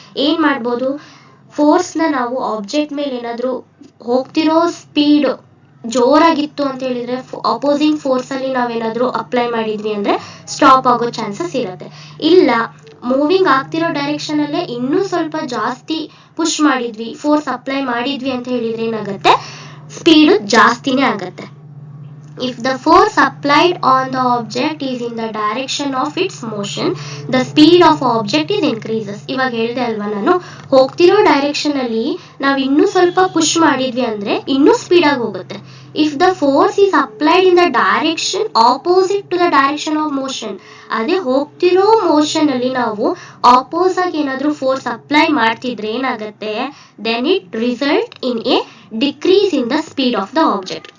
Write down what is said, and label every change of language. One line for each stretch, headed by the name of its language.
Kannada: ಏನ್ ಮಾಡ್ಬೋದು, ಫೋರ್ಸ್ನ ನಾವು ಆಬ್ಜೆಕ್ಟ್ ಮೇಲೆ ಏನಾದ್ರು ಹೋಗ್ತಿರೋ ಸ್ಪೀಡ್ ಜೋರಾಗಿತ್ತು ಅಂತ ಹೇಳಿದ್ರೆ ಅಪೋಸಿಂಗ್ ಫೋರ್ಸ್ ಅಲ್ಲಿ ನಾವೇನಾದ್ರೂ ಅಪ್ಲೈ ಮಾಡಿದ್ವಿ ಅಂದ್ರೆ ಸ್ಟಾಪ್ ಆಗೋ ಚಾನ್ಸಸ್ ಇರುತ್ತೆ. ಇಲ್ಲ ಮೂವಿಂಗ್ ಆಗ್ತಿರೋ ಡೈರೆಕ್ಷನ್ ಅಲ್ಲೇ ಇನ್ನೂ ಸ್ವಲ್ಪ ಜಾಸ್ತಿ ಪುಷ್ ಮಾಡಿದ್ವಿ, ಫೋರ್ಸ್ ಅಪ್ಲೈ ಮಾಡಿದ್ವಿ ಅಂತ ಹೇಳಿದ್ರೆ ಏನಾಗುತ್ತೆ, ಸ್ಪೀಡ್ ಜಾಸ್ತಿನೇ ಆಗತ್ತೆ.
English: If the force applied on the object is in the direction of its motion, the speed of object is increases.
Kannada: ಇವಾಗ ಹೇಳಿದೆ ಅಲ್ವಾ ನಾನು, ಹೋಗ್ತಿರೋ ಡೈರೆಕ್ಷನ್ ಅಲ್ಲಿ ನಾವು ಇನ್ನೂ ಸ್ವಲ್ಪ ಪುಷ್ ಮಾಡಿದ್ವಿ ಅಂದ್ರೆ ಇನ್ನೂ ಸ್ಪೀಡ್ ಆಗಿ ಹೋಗುತ್ತೆ.
English: if the force is applied in the direction opposite to the direction of motion,
Kannada: ಅದೇ ಹೋಗ್ತಿರೋ ಮೋಷನ್ ಅಲ್ಲಿ ನಾವು ಆಪೋಸ್ ಆಗಿ ಏನಾದ್ರೂ ಫೋರ್ಸ್ ಅಪ್ಲೈ ಮಾಡ್ತಿದ್ರೆ ಏನಾಗುತ್ತೆ,
English: Then it result in a decrease in the speed of the object.